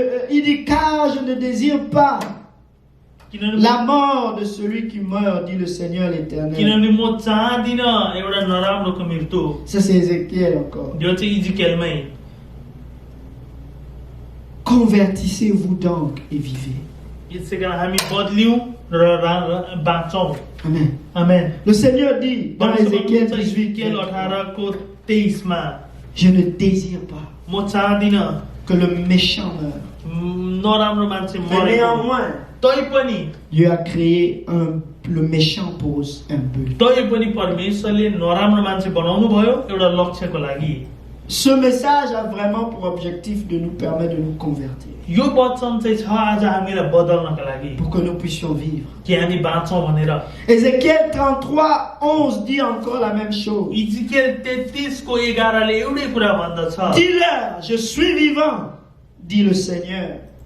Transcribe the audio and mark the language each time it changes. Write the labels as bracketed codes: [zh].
[fr] il dit car je ne désire pas [ne] किनभने [fr] la mort de celui qui meurt, dit le Seigneur l'Éternel. [ne] किनभने म चाहदिन एउटा नराम्रोको मृत्यु [fr] Ça c'est Ézéchiel encore. [ne] यो चाहिँ इजिकेलमै [fr] Convertissez-vous donc et vivez. [ne] यसै कारण हामी बदलियौँ र बाँचौँ [fr] Amen. [ne] आमेन [fr] Le Seigneur dit dans Ézéchiel 18, [ne] Ezekiel 18:23 मा [fr] je ne désire pas. [ne] म चाहदिन [fr] que le méchant meure. [ne] नराम्रो मान्छे [fr] Mais [ne] मरेको [fr] néanmoins, [ne] तैपनि [fr] Dieu a créé le méchant pour un but. [ne] तैपनि परमेश्वरले नराम्रो मान्छे बनाउनु भयो एउटा लक्ष्यको लागि। [fr] Ce message a vraiment pour objectif de nous permettre de nous convertir, [ne] यो वचन चाहिँ छ आज हामीलाई बदल्नका लागि [fr] pour que nous puissions vivre. [ne] कि हामी बाँचौँ भनेर। [fr] Ézéchiel 33, 11 dit encore la même chose. [ne] Ezekiel 33:11 ले एउटै कुरा भन्दछ। [fr] Dis-leur, je suis vivant, dit le Seigneur.